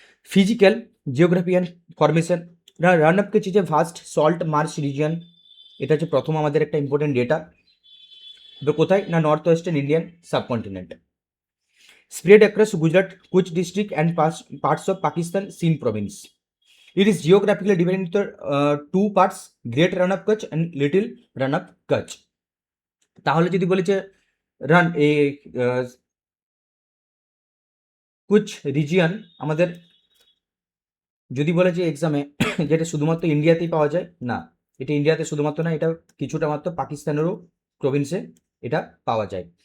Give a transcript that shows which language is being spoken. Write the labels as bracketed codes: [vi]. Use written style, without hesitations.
[en] physical geography and formation, [bn] run up কিছু যে vast salt Marsh region, এটা হচ্ছে প্রথম আমাদের একটা ইম্পর্টেন্ট ডেটা। কোথায় না, [en] North western Indian subcontinent. Spread across Gujarat Kutch district and parts of Pakistan Sindh province. It is geographically divided into two parts, Great Rann of Kutch and Little Rann of Kutch. [bn] তাহলে যদি বলি যে রান এই কুচ region আমাদের যদি বলে যে এক্সামে যেটা শুধুমাত্র ইন্ডিয়াতেই পাওয়া যায়, না, এটা ইন্ডিয়াতে শুধুমাত্র না, এটা কিছুটা মাত্র পাকিস্তানেরও প্রভিন্সে এটা পাওয়া যায়।